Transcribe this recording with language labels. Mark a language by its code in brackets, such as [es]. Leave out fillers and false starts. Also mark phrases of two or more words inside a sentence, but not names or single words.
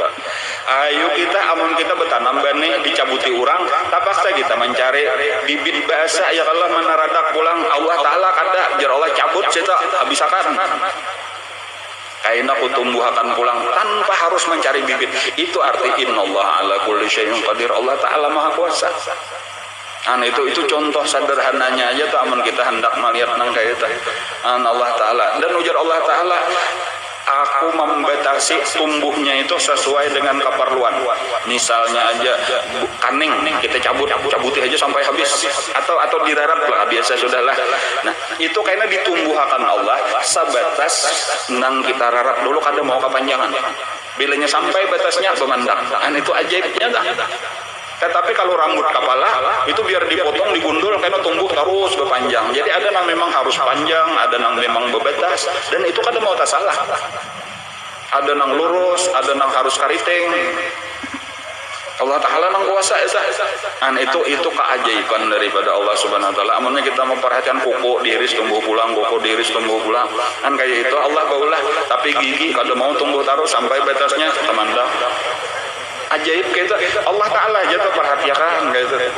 [bjn] Ayo kita amun kita bertanam bani dicabuti orang, tapaksa kita mencari bibit bahasa ya Allah menaradak pulang. Allah Ta'ala kada jar Allah cabut kita habisakan. Kaina ku tumbuhkan pulang tanpa harus mencari bibit. Itu arti [ar] إن الله على كل شيء قدير. [bjn] Allah Ta'ala Maha Kuasa. Itu contoh sederhananya aja tuh amun kita hendak melihat nang kayak itu. Allah Ta'ala, dan ujar Allah Ta'ala, aku membatasi tumbuhnya itu sesuai dengan keperluan. Misalnya aja kaning kita cabuti aja sampai habis, atau dirarap lah biasa sudahlah. Nah itu karena ditumbuhkan Allah sebatas nang kita rarap dulu kada mau kepanjangan. Bilanya sampai batasnya memandang. Itu ajaibnya dah. [id] Tetapi kalau rambut kepala itu biar dipotong, digundul karena tumbuh terus berpanjang. [bjn] Jadi ada yang memang harus panjang, ada yang memang berbatas, dan itu kada mau tak salah. [id] Ada yang lurus, ada yang harus kariting. Allah Ta'ala nang kuasa itu keajaiban daripada Allah Subhanahu Wa Taala. [bjn] Amunnya kita memperhatikan kuku diiris tumbuh pulang, kuku diiris tumbuh pulang, kan kayak itu Allah baulah. Tapi gigi kada mau tumbuh terus sampai batasnya temandang. Ajaib gitu Allah Ta'ala aja tuh perhatikan gitu.